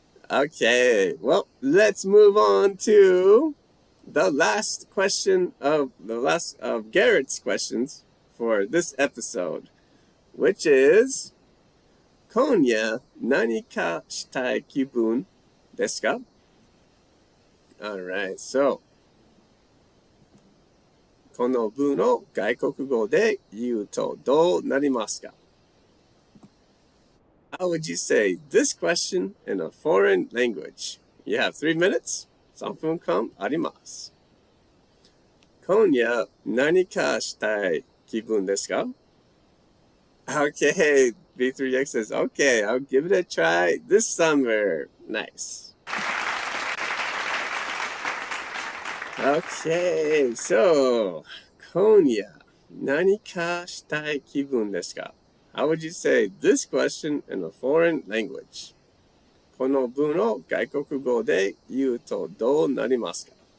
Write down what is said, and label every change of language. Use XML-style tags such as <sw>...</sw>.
<en>Okay, well, let's move on to the last of Garrett's questions for this episode, which is,</en> <ja>今夜何かしたい気分ですか?</ja> <en>Alright, so</en> <ja>この文を外国語で言うとどうなりますか?</ja> <en>How would you say this question in a foreign language? You have 3 minutes.</en> <ja>3分間あります。今夜何かしたい気分ですか?</ja> <en>Okay, B3X says, okay, I'll give it a try this summer. Nice. Okay, so</en> <ja>今夜何かしたい気分ですか?</ja> <en>How would you say this question in a foreign language?</en> <ja>この文を外国語で言うとどうなりますか?</ja>